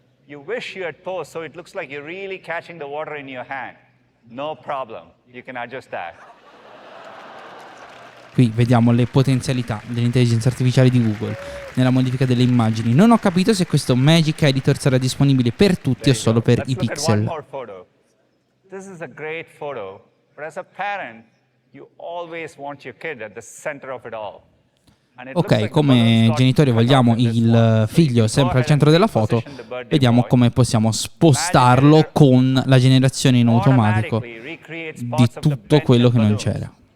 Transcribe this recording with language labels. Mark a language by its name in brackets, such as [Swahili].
[English] You wish you had posed so it looks like you're really catching the water in your hand. No problem. You can adjust that. [Italian] Qui vediamo le potenzialità dell'intelligenza artificiale di Google nella modifica delle immagini. Non ho capito se questo Magic Editor sarà disponibile per tutti o solo per i pixel. [English] This is a great photo, but as a parent, you always want your kid at the center of it all. [Italian] Ok, come genitori vogliamo il figlio sempre al centro della foto, vediamo come possiamo spostarlo con la generazione in automatico di tutto quello che non c'era.